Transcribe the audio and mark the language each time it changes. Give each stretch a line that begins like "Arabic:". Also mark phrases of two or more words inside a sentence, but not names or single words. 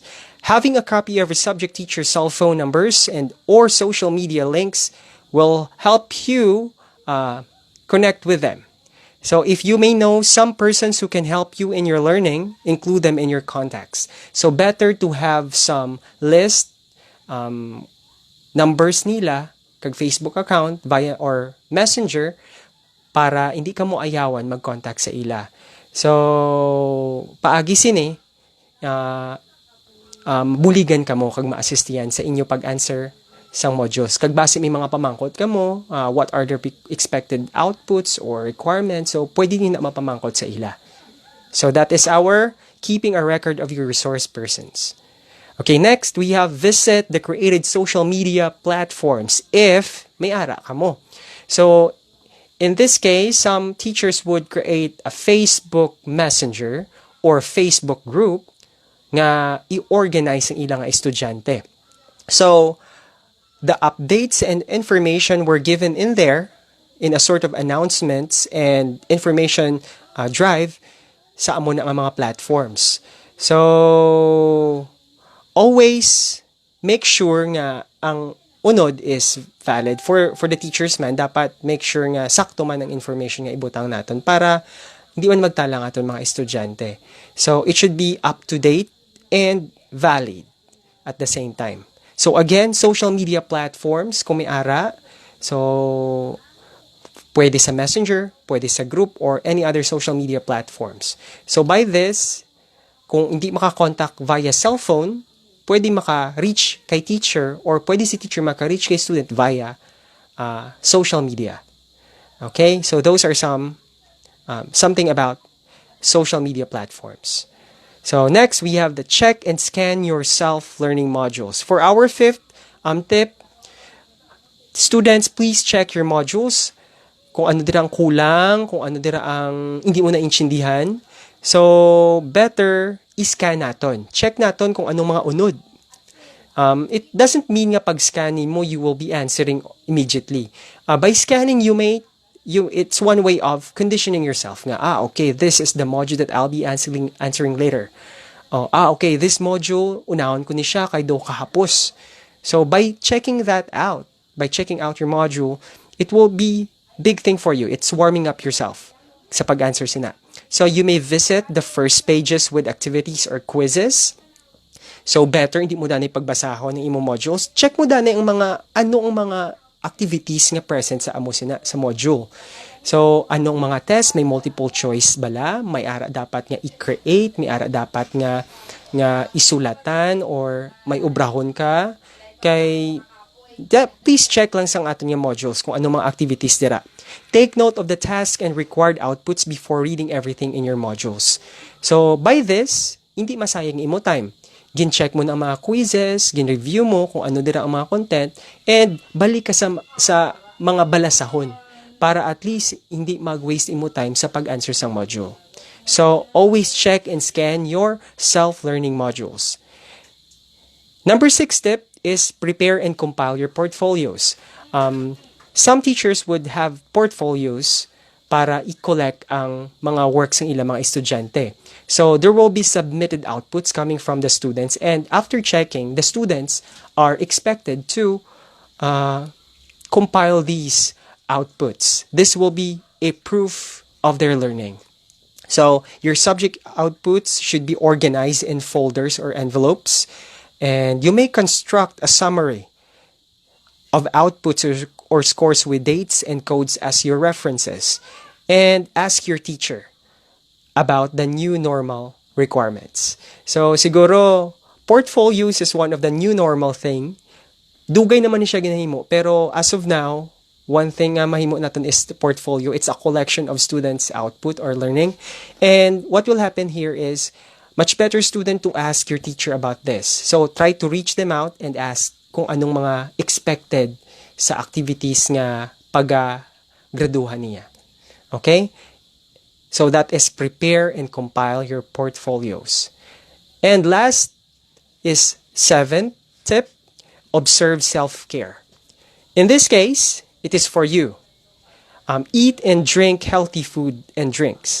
English: Having a copy of a subject teacher's cell phone numbers and or social media links will help you connect with them. So if you may know some persons who can help you in your learning, include them in your contacts. So better to have some list,
Hiligaynon: numbers nila, kag Facebook account via or messenger para hindi ka mo ayawan mag-contact sa ila. So paagi sini, buligan ka mo kag ma-assistiyan sa inyo pag-answer sang modules. Kag base may mga pamangkot ka mo,
English: what are their expected outputs or requirements,
Hiligaynon: so pwede din na mapamangkot sa ila.
English: So that is our keeping a record of your resource persons. Okay, next, we have visit the created social media platforms if
Hiligaynon: may ara ka mo.
English: So in this case, some teachers would create a Facebook Messenger or Facebook group
Hiligaynon: nga i-organize ang ilang estudyante.
English: So the updates and information were given in there in a sort of announcements and information drive
Hiligaynon: sa amo na ang mga platforms.
English: So, always make sure
Hiligaynon: nga ang unod
English: is valid.
Hiligaynon: For the teachers man, dapat
English: make sure
Hiligaynon: nga sakto man ang information nga ibutang naton para hindi man magtala nga aton mga estudyante.
English: So, it should be up to date and valid at the same time. So, again, social media platforms,
Hiligaynon: kung may ara, so, pwede sa Messenger, pwede sa group,
English: or any other social media platforms. So, by this,
Hiligaynon: kung hindi makakontakt
English: via cellphone,
Hiligaynon: pwede maka-reach kay teacher or pwede si teacher maka-reach kay student
English: via social media. Okay? So, those are something about social media platforms. So, next, we have the check and scan your self-learning modules. For our fifth tip, students, please check your modules.
Hiligaynon: Kung ano dira ang kulang, kung ano dira ang hindi mo naintindihan. So, better i-scan naton. Check naton kung anong mga unod.
English: It doesn't mean
Hiligaynon: nga pag scanning mo,
English: you will be answering immediately. By scanning, it's one way of conditioning yourself. Nga, okay, this is the module that I'll be answering later. Okay, this module,
Hiligaynon: unahon ko ni siya, kay do kahapos.
English: So, by checking that out, by checking out your module, it will be big thing for you. It's warming up yourself
Hiligaynon: sa pag-answer sina.
English: So, you may visit the first pages with activities or quizzes. So, better,
Hiligaynon: hindi mo dani pagbasahon ng imo modules. Check mo dani ang anong mga activities nga present sa amo sina sa module. So, anong mga test? May
English: multiple choice
Hiligaynon: bala? May ara dapat nga i-create? May ara dapat nga isulatan? Or may ubrahon ka? Please check lang sa aton nga modules kung anong mga activities dira.
English: Take note of the task and required outputs before reading everything in your modules. So, by this,
Hiligaynon: hindi masayang imo time. Gin-check mo na ang mga quizzes, gin-review mo kung ano dira ang mga content, and balik ka sa mga balasahon para at least hindi mag-waste imo time sa pag-answer sa module.
English: So, always check and scan your self-learning modules. Number 6 tip is prepare and compile your portfolios. Some teachers would have portfolios
Hiligaynon: para i-collect ang mga works ng ilang mga estudyante.
English: So, there will be submitted outputs coming from the students, and after checking, the students are expected to compile these outputs. This will be a proof of their learning. So, your subject outputs should be organized in folders or envelopes, and you may construct a summary of outputs or scores with dates and codes as your references, and ask your teacher about the new normal requirements. So, siguro, portfolios is one of the new normal thing.
Hiligaynon: Dugay naman ni siya ginahimo, pero
English: as of now, one thing
Hiligaynon: nga mahimo natin
English: is the portfolio. It's a collection of students' output or learning. And what will happen here is, much better student to ask your teacher about this. So, try to reach them out and ask
Hiligaynon: kung anong mga expected sa activities nga pag-graduhan niya.
English: Okay? So, that is prepare and compile your portfolios. And last is 7th tip, observe self-care. In this case, it is for you. Eat and drink healthy food and drinks.